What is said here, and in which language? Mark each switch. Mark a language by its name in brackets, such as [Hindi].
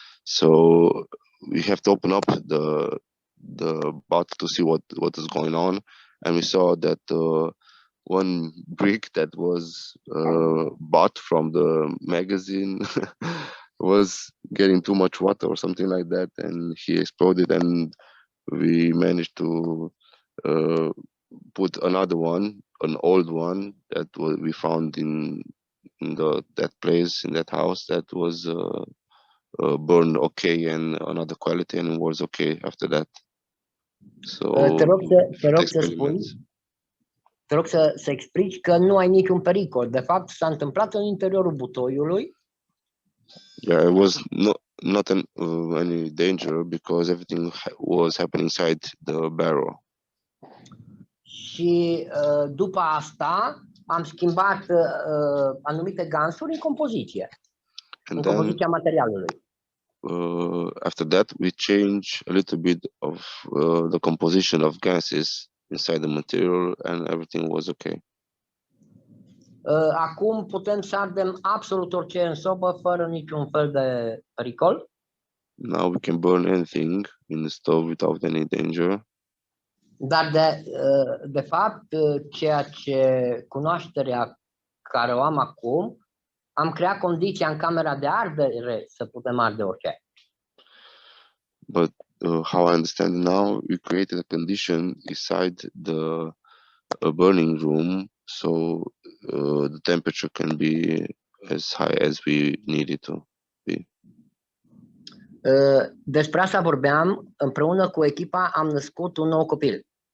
[English] So we have to open up the butt to see what is going on, and we saw that one brick that was bought from the magazine was getting too much water or something like that, and he exploded, and we managed to put another one, an old one that we found in that place, in that house, that was burned okay and another quality, and it was okay after that. So [Romanian] te rog să spui, te rog să explici că nu ai niciun pericol. De fapt, s-a întâmplat în interiorul butoiului. [English] Yeah, it was not any danger, because everything was happening inside the barrel. [Romanian] Și după asta am schimbat anumite gansuri în compoziție, în compoziția materialului. [English] After that, we changed a little bit of the composition of gases inside the material, and everything was okay. [Romanian] Acum putem să ardem absolut orice în sobă fără niciun fel de pericol. [English] Now we can burn anything in the stove without any danger. [Romanian] Dar de fapt, ceea ce cunoașterea care o am acum, am creat condiția în camera de ardere să putem arde orice. [English] But how I understand it now, we created a condition inside the burning room, so the temperature can be as high as we need it to be. [Romanian] Despre asta vorbeam, împreună cu echipa am născut un nou copil.